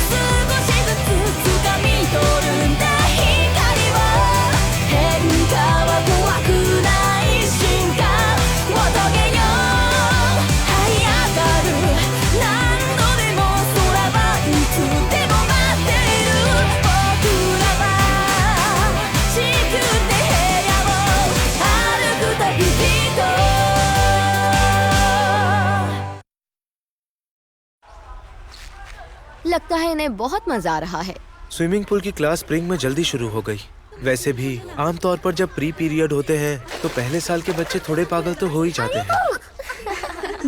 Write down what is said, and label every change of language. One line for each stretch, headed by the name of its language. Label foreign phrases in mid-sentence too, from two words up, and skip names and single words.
Japanese: 少しずつ掴み取るんだ光は変化は怖くない進化を遂げよう這い上がる何度でも空はいつでも待っている僕らは地球で部屋を歩く旅人
Hindi: लगता है इन्हें बहुत मजा आ रहा है।
English: swimming pool
Hindi: की क्लास स्प्रिंग में जल्दी शुरू हो गई। वैसे भी आमतौर पर जब
English: free period
Hindi: होते हैं तो पहले साल के बच्चे थोड़े पागल तो हो ही जाते हैं।